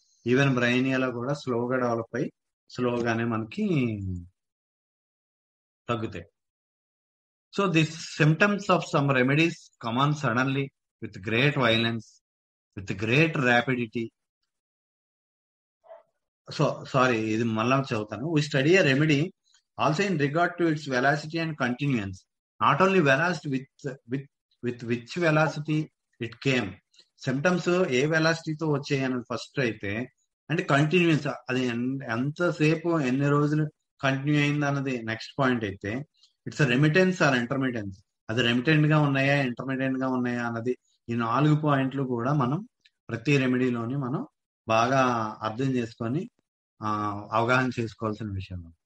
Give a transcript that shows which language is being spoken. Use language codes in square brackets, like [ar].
[te] Even బ్రైనియాలో కూడా స్లోగా develop అయ్యి స్లోగానే మనకి తగ్గుతాయి. [en] So this symptoms of some remedies come on suddenly with great violence, with great rapidity. [te] So sorry, ఇది మళ్ళా చదువుతాను. [en] We study a remedy also in regard to its velocity and continuance. Not only velocity, with which velocity it came. [te] Symptoms ఏ వెలాసిటీతో వచ్చాయి అన్నది first అయితే, అంటే continuance అది ఎంతసేపు ఎన్ని రోజులు కంటిన్యూ అయింది అన్నది నెక్స్ట్ పాయింట్ అయితే, [en] It's remittance or intermittence. [te] అది రెమిటెంట్ గా ఉన్నాయా ఇంటర్మిటెంట్ గా ఉన్నాయా అన్నది, ఈ 4 పాయింట్లు కూడా మనం ప్రతి రెమెడీలోని మనం బాగా అర్థం చేసుకొని అవగాహన చేసుకోవాల్సిన విషయం.